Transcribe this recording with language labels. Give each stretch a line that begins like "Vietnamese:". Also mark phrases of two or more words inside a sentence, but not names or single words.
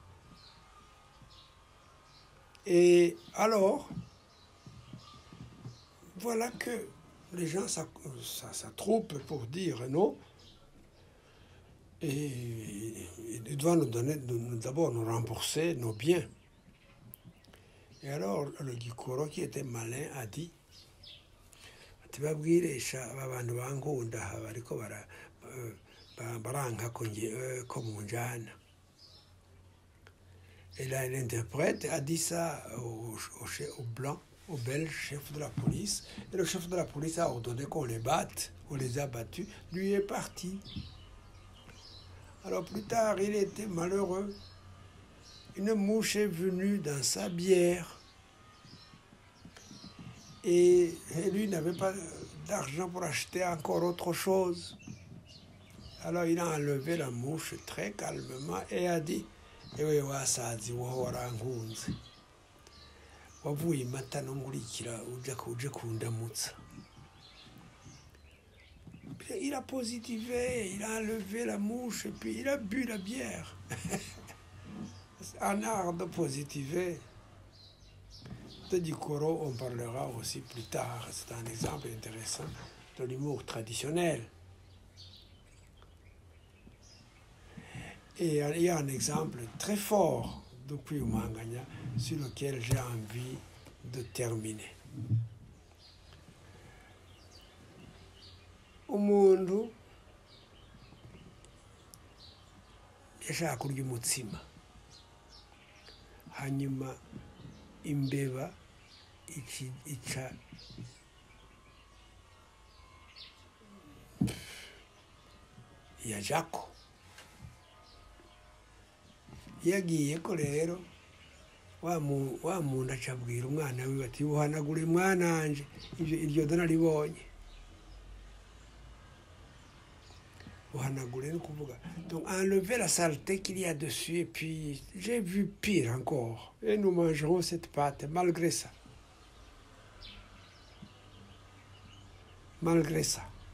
French: Et alors, voilà que les gens s'attroupent pour dire non. Et il doit nous donner, d'abord nous rembourser nos biens. Et alors, le Gikoro qui était malin a dit,
Rundi: tibabwiresha abantu bankunda bariko baranka ko munjana.
French: Et là, l'interprète a dit ça au blanc, au belge chef de la police. Et le chef de la police a ordonné qu'on les batte, on les a battus. Lui est parti. Alors plus tard, il était malheureux. Une mouche est venue dans sa bière. Et lui n'avait pas d'argent pour acheter encore autre chose. Alors il a enlevé la mouche très calmement et a dit,
Rundi: ewe wasazi wahora nkunze wavuye mata no ngurikira uje kundamutsa.
French: Il a positivé, il a enlevé la mouche et puis il a bu la bière. Un art de positiver. De Dikoro, on parlera aussi plus tard. C'est un exemple intéressant de l'humour traditionnel. Et il y a un exemple très fort de Kuyumanganya sur lequel j'ai envie de terminer.
Rundi: Umuntu yashaka kurya umutsima, hanyuma imbeba ica yajako. Yagiye ko rero wa muntu acabwira umwana wiwe ati uhanagure mwananje iryo dana libonye.
French: Donc enlever la saleté qu'il y a dessus et puis j'ai vu pire encore et nous mangerons cette pâte malgré ça. malgré ça.